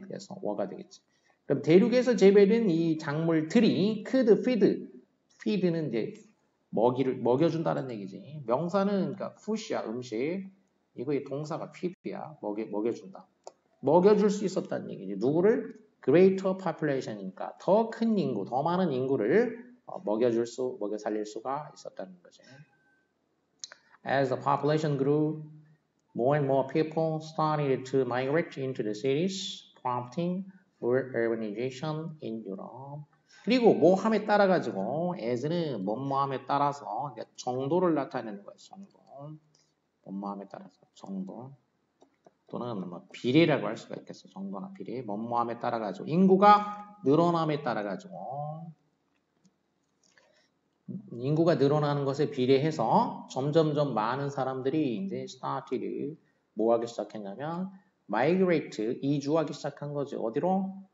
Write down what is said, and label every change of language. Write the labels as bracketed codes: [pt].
[ko] 그래서 were 되겠지. 그럼 대륙에서 재배된 이 작물들이 [en] could feed [ko] 는 이제 먹여준다는 얘기지. 명사는 그러니까 food이야, 음식. 이거의 동사가 feed야, 먹여준다. 먹여줄 수 있었다는 얘기지. 누구를? [en] greater population [ko] 이니까 더 큰 인구, 더 많은 인구를 먹여 살릴 수가 있었다는 거지. [en] As the population grew, more and more people started to migrate into the cities, prompting urbanization in Europe. [ko] 그리고 뭐함에 따라 가지고 as는 뭐뭐함에 따라서 정도를 나타내는 거예요. 정도. 뭐뭐함에 따라서 정도. 또는 뭐 비례라고 할 수가 있겠어. 정도나 비례. 뭐뭐함에 따라 가지고 인구가 늘어남에 따라 가지고 인구가 늘어나는 것에 비례해서 점점점 많은 사람들이 이제 start를 뭐 하기 시작했냐면 migrate, 이주하기 시작한 거지. 어디로?